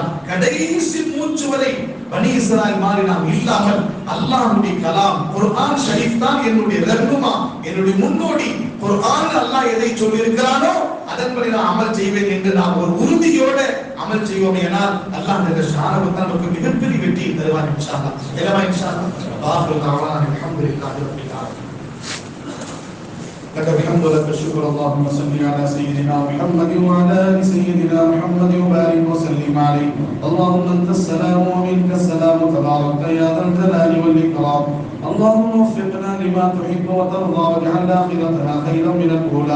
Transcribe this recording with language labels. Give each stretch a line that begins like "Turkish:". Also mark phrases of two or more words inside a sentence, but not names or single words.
Tamil: கடைசி மூச்சு வரை பனி இஸ்ராயல் மாதிரி நாம் இல்லாமல் அல்லாஹ்வுடைய கலாம் குர்ஆன் ஷரீஃப் தான் என்னுடைய ரஹ்னுமா, என்னுடைய முன்னோடி. குர்ஆன் அல்லாஹ் எதை சொல்லி இருக்கிறானோ அதன்படி நான் அமல் செய்வேன் என்று நாம் ஒரு உறுதியோட அமல் செய்வோம். ஏனால் அல்லாஹ் இந்த ஷானவத் நமக்கு மிகப்பெரிய வெற்றியை தருவார்
Arabic: إن شاء الله. எல்லாமே إن شاء الله. آخر دعوانا الحمد لله رب العالمين. لك الحمد لك الشكر. اللهم صل على سيدنا محمد وعلى ال سيدنا محمد وبارك وسلم عليه. اللهم انت السلام ومنك السلام تبارك يا ذا الجلال والاكرام. اللهم وفقنا لما تحب وترضى واجعل اخرتنا خيرا من الاولى.